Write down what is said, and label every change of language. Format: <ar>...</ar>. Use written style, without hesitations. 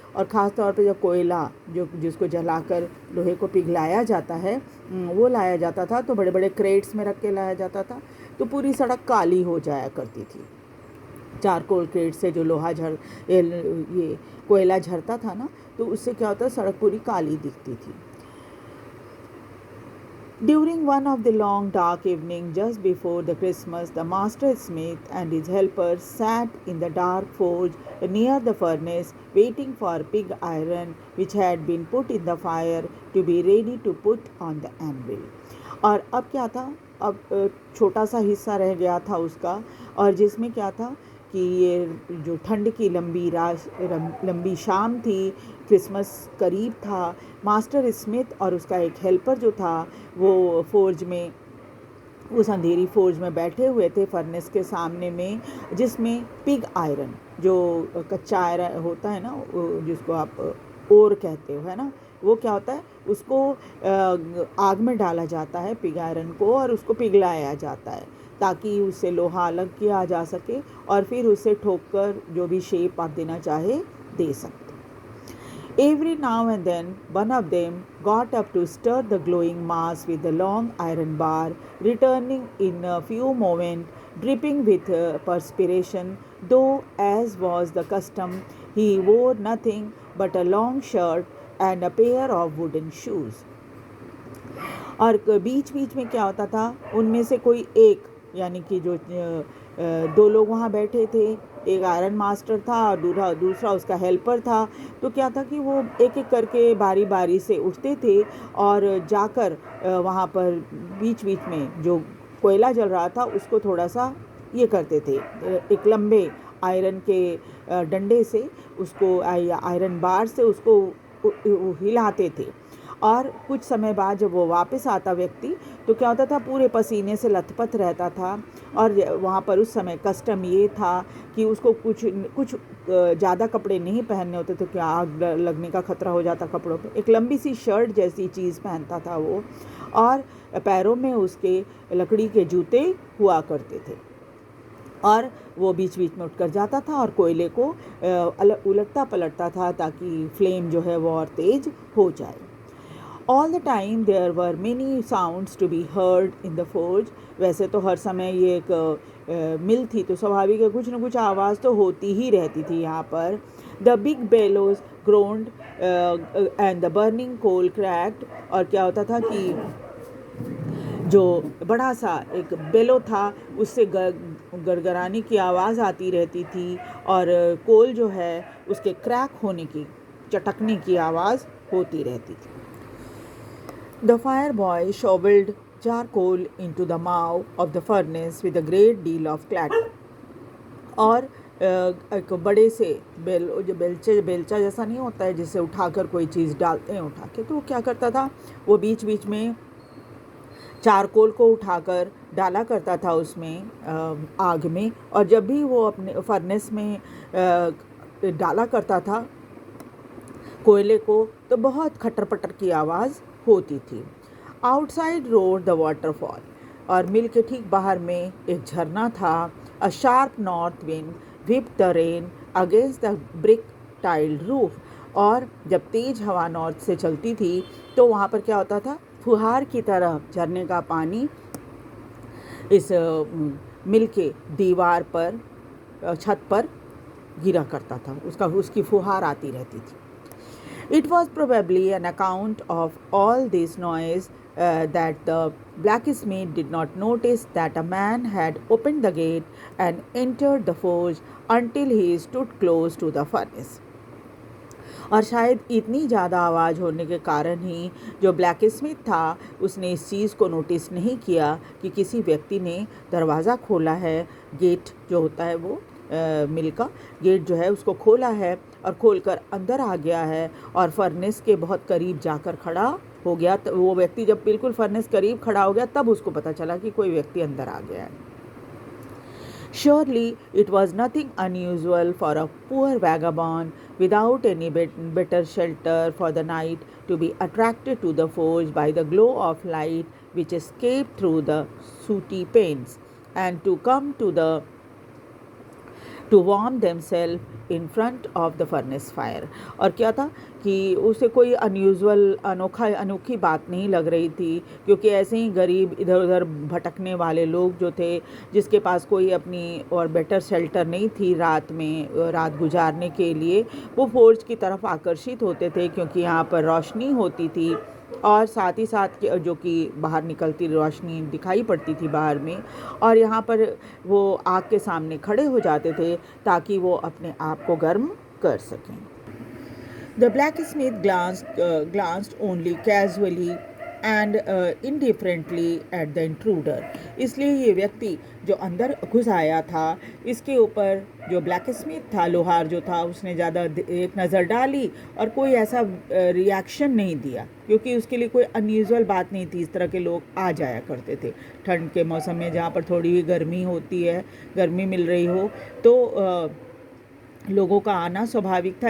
<hi>और ख़ास तौर पे जब कोयला जिसको जलाकर लोहे को पिघलाया जाता है वो लाया जाता था, तो बड़े बड़े क्रेट्स में रख के लाया जाता था, तो पूरी सड़क काली हो जाया करती थी। चारकोल क्रेट से जो ये कोयला झरता था ना, तो उससे क्या होता, सड़क पूरी काली दिखती थी।</hi> <en>During one of the long dark evenings just before the Christmas, the master smith and his helpers sat in the dark forge near the furnace, waiting for pig iron which had been put in the fire to be ready to put on the anvil.</en> <hi>और अब क्या था, अब छोटा सा हिस्सा रह गया था उसका, और जिसमें क्या था कि ये जो ठंड की लंबी शाम थी, क्रिसमस करीब था, मास्टर स्मिथ और उसका एक हेल्पर जो था वो फोर्ज में, उस अंधेरी फोर्ज में बैठे हुए थे फर्नेस के सामने में, जिसमें पिग आयरन जो कच्चा आयरन होता है ना, जिसको आप ओर कहते हो, है ना, वो क्या होता है, उसको आग में डाला जाता है पिग आयरन को, और उसको पिघलाया जाता है ताकि उससे लोहा अलग किया जा सके और फिर उसे ठोककर जो भी शेप आप देना चाहे दे सकते।</hi> <en>Every now and then one of them got up to stir the glowing mass with the long iron bar, returning in a few moments, dripping with perspiration, though, as was the custom, he wore nothing but a long shirt and a pair of wooden shoes.</en> <hi>और बीच बीच में क्या होता था, उनमें से कोई एक, यानी कि जो दो लोग वहाँ बैठे थे, एक आयरन मास्टर था और दूसरा उसका हेल्पर था, तो क्या था कि वो एक एक करके बारी बारी से उठते थे और जाकर वहाँ पर बीच बीच में जो कोयला जल रहा था उसको थोड़ा सा ये करते थे, एक लंबे आयरन के डंडे से उसको, आयरन बार से उसको हिलाते थे। और कुछ समय बाद जब वो वापस आता व्यक्ति, तो क्या होता था, पूरे पसीने से लथपथ रहता था। और वहाँ पर उस समय कस्टम ये था कि उसको कुछ ज़्यादा कपड़े नहीं पहनने होते थे, क्या आग लगने का खतरा हो जाता कपड़ों पे। एक लंबी सी शर्ट जैसी चीज़ पहनता था वो, और पैरों में उसके लकड़ी के जूते हुआ करते थे, और वो बीच बीच में उठकर जाता था और कोयले को उलटता पलटता था ताकि फ्लेम जो है वो और तेज़ हो जाए।</hi> <en>All the time there were many sounds to be heard in the forge.</en> <hi>वैसे तो हर समय ये एक मिल थी, तो स्वाभाविक है कुछ न कुछ आवाज़ तो होती ही रहती थी यहाँ पर।</hi> <en>The big bellows groaned and the burning coal cracked.</en> <hi>और क्या होता था कि जो बड़ा सा एक बेलो था, उससे गड़गड़ाने की आवाज़ आती रहती थी, और कोल जो है उसके क्रैक होने की, चटकने की आवाज़ होती रहती थी।</hi> <en>The fire boy shoveled charcoal into the mouth of the furnace with a great deal of clatter.</en> <hi>और एक बड़े से जो बेलचा जैसा नहीं होता है जिससे उठाकर कोई चीज़ डालते हैं उठा के, तो वो क्या करता था, वो बीच बीच में चारकोल को उठाकर डाला करता था उसमें आग में, और जब भी वो अपने फर्नेस में डाला करता था कोयले को, तो बहुत खटर पटर की आवाज़ होती थी।</hi> <en>outside roared the waterfall,</en> <hi>और मिल के ठीक बाहर में एक झरना था।</hi> <en>a sharp north wind whipped the rain against the brick tiled roof,</en> <hi>और जब तेज़ हवा नॉर्थ से चलती थी तो वहाँ पर क्या होता था, फुहार की तरह झरने का पानी इस मिल के दीवार पर, छत पर गिरा करता था, उसकी फुहार आती रहती थी।</hi> <en>It was probably an account of all this noise that the blacksmith did not notice that a man had opened the gate and entered the forge until he stood close to the furnace.</en> <hi>और शायद इतनी ज़्यादा आवाज़ होने के कारण ही जो blacksmith था उसने इस चीज़ को नोटिस नहीं किया कि किसी व्यक्ति ने दरवाज़ा खोला है, गेट जो होता है वो मिल का गेट जो है उसको खोला है, और खोलकर अंदर आ गया है और फर्नेस के बहुत करीब जाकर खड़ा हो गया। वो व्यक्ति जब बिल्कुल फर्नेस करीब खड़ा हो गया तब उसको पता चला कि कोई व्यक्ति अंदर आ गया है।</hi> <en>Surely it was nothing unusual for a poor vagabond without any better shelter for the night to be attracted to the forge by the glow of light which escaped through the sooty panes, and to come to warm themselves in front of the furnace fire.</en> <hi>और क्या था कि उसे कोई अनोखी बात नहीं लग रही थी, क्योंकि ऐसे ही गरीब इधर उधर भटकने वाले लोग जो थे, जिसके पास कोई अपनी और बेटर शेल्टर नहीं थी रात में रात गुजारने के लिए, वो फोर्ज की तरफ आकर्षित होते थे, क्योंकि यहाँ पर रोशनी होती थी और साथ ही साथ जो कि बाहर निकलती रोशनी दिखाई पड़ती थी बाहर में, और यहाँ पर वो आग के सामने खड़े हो जाते थे ताकि वो अपने आप को गर्म कर सकें।</hi> <en>The blacksmith glanced only casually and indifferently at the intruder.</en> <hi>इसलिए ये व्यक्ति जो अंदर घुस आया था, इसके ऊपर जो ब्लैकस्मिथ था, लोहार जो था, उसने ज़्यादा एक नज़र डाली और कोई ऐसा रिएक्शन नहीं दिया, क्योंकि उसके लिए कोई अनयूजुअल बात नहीं थी। इस तरह के लोग आ जाया करते थे ठंड के मौसम में, जहाँ पर थोड़ी भी गर्मी होती है, गर्मी मिल रही हो तो लोगों का आना स्वाभाविक था।</hi>